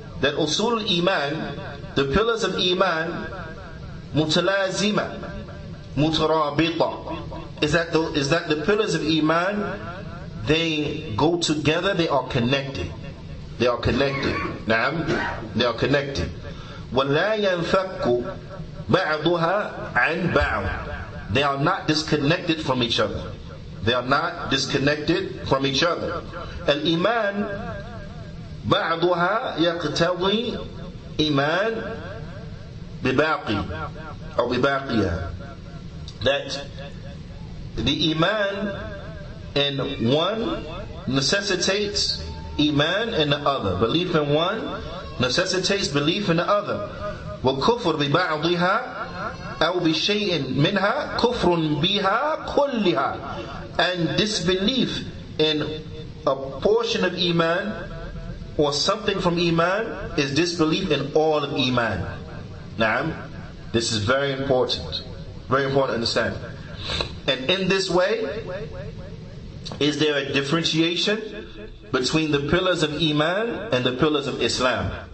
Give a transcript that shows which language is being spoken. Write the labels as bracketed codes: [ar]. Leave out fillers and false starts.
[en] that usul al-iman, the pillars of iman, mutalazima, mutarabita, is that the pillars of iman, they go together, they are connected. They are connected. Naam, they are connected. [ar] وَلَا يَنْفَكُّ بَعْضُهَا عَنْ بَعْضٍ. [en] They are not disconnected from each other. They are not disconnected from each other. [ar] Al-iman بعضها يقتضي إيمان بباقي أو بباقيها. [en] That the iman in one necessitates iman in the other. Belief in one necessitates belief in the other. [ar] وَكُفْرُ بِبَعْضِهَا أو بشيء منها كفر بها كلها. [en] And disbelief in a portion of iman or something from iman is disbelief in all of iman. Naam, this is very important. Very important to understand. And in this way, is there a differentiation between the pillars of iman and the pillars of Islam?